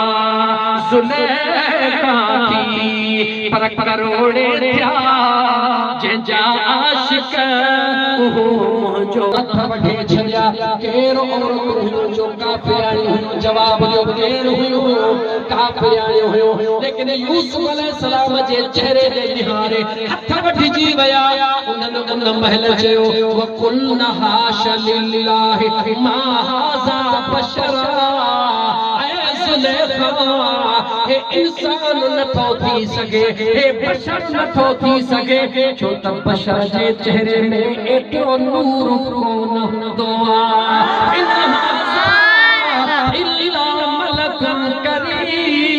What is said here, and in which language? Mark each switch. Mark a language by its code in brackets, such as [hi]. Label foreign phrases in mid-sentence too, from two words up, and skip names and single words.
[sd] ज़ुलेखा थी पर करोड़े थिया जंहिंजा आशिक उहो जो हथ वठे छॾिया कहिड़ो औरत हुयो जो काफ़िराणी हुयो जवाब ॾियो केरु हुयो काफ़िराणी हुयो लेकिन यूसुफ अलैहिस्सलाम जे चेहरे ते निहारे हथ वठजी विया उन्हनि उन महल चयो [ar] وقلن حاش لله ما هذا بشرا [sd] हे इंसान नथो थी सके हे बशर नथो थी सके छो त बशर जे चेहरे में एतिरो नूर कोन हूंदो आहे [ar] إلا ملك كريم